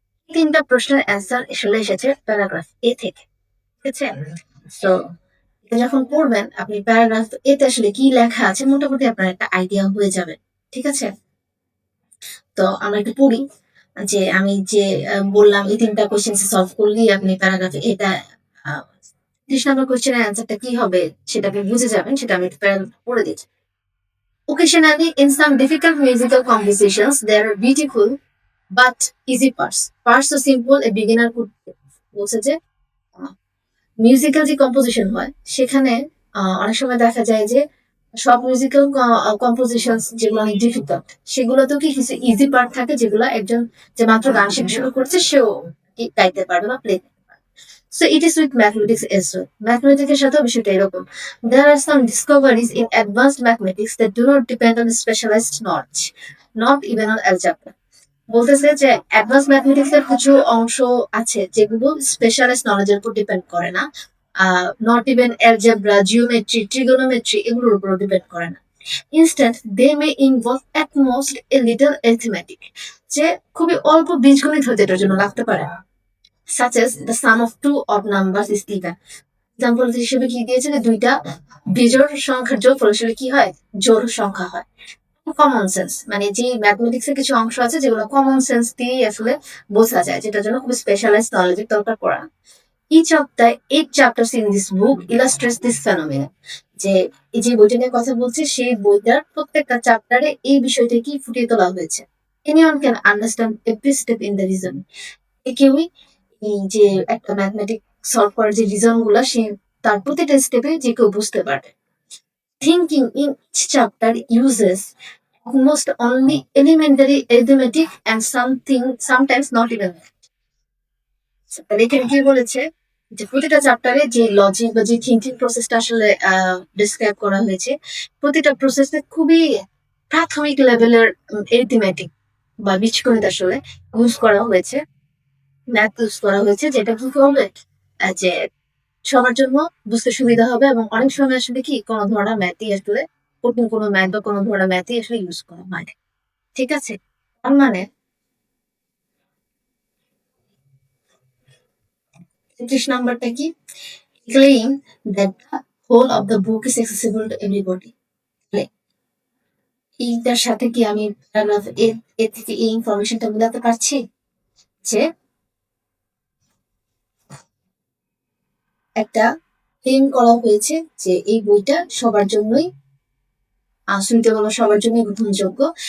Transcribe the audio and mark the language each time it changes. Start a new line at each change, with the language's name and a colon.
Bangla: তিনটা প্রশ্নের অ্যান্সার আসলে এসেছে প্যারাগ্রাফ এ থেকে। ঠিক আছে, সো এটা যখন পড়বেন আপনি প্যারাগ্রাফ এতে আসলে কি লেখা আছে মোটামুটি আপনার একটা আইডিয়া হয়ে যাবে। ঠিক আছে, তো আমরা একটু পড়ি যে আমি যে বললাম এই তিনটা কোয়েশ্চেন সলভ করলেই আপনি প্যারাগ্রাফে এটা 30 নম্বর কোয়েশ্চেনের অ্যান্সারটা কি হবে সেটা আপনি বুঝে যাবেন, সেটা আমি একটু প্যারাগ্রাফ পড়ে দিচ্ছি।
English: Occasionally, in some difficult musical compositions, there are beautiful but easy parts. Parts so simple a beginner could
Bangla: বলছে যে মিউজিক্যাল যে কম্পোজিশন হয় সেখানে অনেক সময় দেখা যায় যে সব মিউজিক্যাল কম্পোজিশন যেগুলো অনেক ডিফিকাল্ট সেগুলোতেও কি কিছু ইজি পার্ট থাকে যেগুলো একজন যে মাত্র গান শেখা শুরু করছে সেও গাইতে পারবে বা প্লে করতে পারবে।
English: So it is with mathematics as well.
Bangla: Mathematics এর সাথেও বিষয়টা এরকম।
English: There are some discoveries in advanced mathematics that do not depend on specialized knowledge, not even on algebra.
Bangla: বলতেছে যে অ্যাডভান্স ম্যাথমেটিক্স এর কিছু অংশ আছে যেগুলো স্পেশালাইজড নলেজের উপর ডিপেন্ড করে না,
English: not even algebra,
Bangla: geometry, trigonometry এগুলোর উপর ডিপেন্ড করে না।
English: instant they may involve at most a little arithmetic,
Bangla: যে খুবই অল্প বীজগণিত হতে এটার জন্য লাগতে পারে।
English: such as the sum of two odd numbers is given.
Bangla: Example হিসেবে কি দিয়েছে যে দুইটা বিজোড় সংখ্যার যোগফল আসলে কি হয়, জোড় সংখ্যা হয়। কমন সেন্স মানে যে ম্যাথমেটিক্স এর কিছু অংশ আছে যেগুলো কমন সেন্স দিয়েই আসলে বোঝা যায়, যেটার জন্য খুব স্পেশালাইজড নলেজের দরকার পড়ে না।
English: Each of the 8 chapters in this book illustrates this phenomenon.
Bangla: যে এই যে বইটা নিয়ে কথা বলছে সেই বইটার প্রত্যেকটা চ্যাপ্টারে এই বিষয়টা কি ফুটিয়ে তোলা হয়েছে।
English: Anyone can understand every step in the reason.
Bangla: কেউই এই যে একটা ম্যাথমেটিক সলভ করার যে রিজন গুলা সে তার প্রতিটা স্টেপে যে কেউ বুঝতে পারে।
English: Thinking in each chapter uses almost only elementary arithmetic and sometimes not even that.
Bangla: তাহলে এখানে কি বলেছে যে প্রতিটা চ্যাপ্টারে যে লজিক বা যে থিঙ্কিং প্রসেসটা আসলে ডিসক্রাইব করা হয়েছে প্রতিটা প্রসেসে খুবই প্রাথমিক লেভেলের এরিথমেটিক বা বীজগণিত আসলে ইউজ করা হয়েছে, ম্যাথ ইউজ করা হয়েছে, যেটা কি করবে যে সবার জন্য বুঝতে সুবিধা হবে এবং অনেক সময় আসলে কি কোনো ধরনের ম্যাথই আসলে কঠিন কোনো ম্যাথ বা কোনো ধরনের ম্যাথই আসলে ইউজ করা হয় না। ঠিক আছে? তার মানে ৩৩ নাম্বারটা কি?
English: Claim that the whole of the book is accessible to everybody.
Bangla: তাহলে এইটার সাথে কি আমি প্যারাগ্রাফ এ থেকে এই ইনফরমেশনটা বোঝাতে পারছি যে একটা ক্লেম করা হয়েছে যে এই বইটা সবার জন্যই সুইটেবল বা সবার জন্যই গ্রহণযোগ্য।